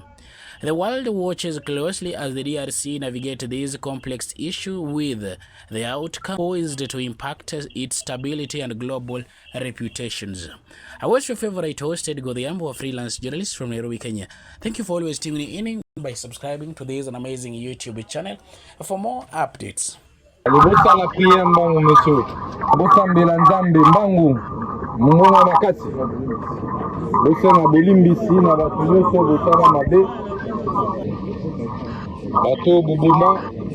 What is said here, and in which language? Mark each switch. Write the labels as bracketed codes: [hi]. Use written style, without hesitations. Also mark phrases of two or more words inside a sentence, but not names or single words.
[en] The world watches closely as the DRC navigate this complex issue, with the outcome poised to impact its stability and global reputations. I was your favorite host, Edgo Dhiambo, a freelance journalist from Nairobi, Kenya. Thank you for always tuning in by subscribing to this amazing YouTube channel for more updates. [ln] Libosala priya mbangu meso bosambela nzambe mbangu mungonga makasi bosenga bolimbisi na bato nyonso bosala mabe bato boboma